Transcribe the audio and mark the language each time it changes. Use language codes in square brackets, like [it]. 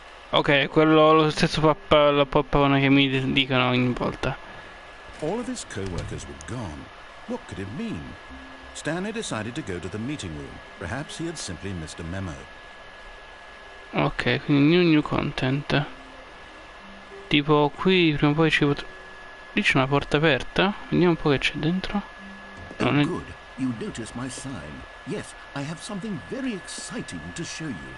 [it] Ok, quello lo stesso pappone che mi dicono ogni volta. [en] All of his co-workers were gone. What could it mean? Stanley decided to go to the meeting room. Perhaps he had simply missed a memo. [it] Ok, quindi [en] new content. [it] Tipo qui prima o poi ci potrà... Lì c'è una porta aperta. Vediamo un po' che c'è dentro. [en] Oh, good. You noticed my sign. Yes, I have something very exciting to show you.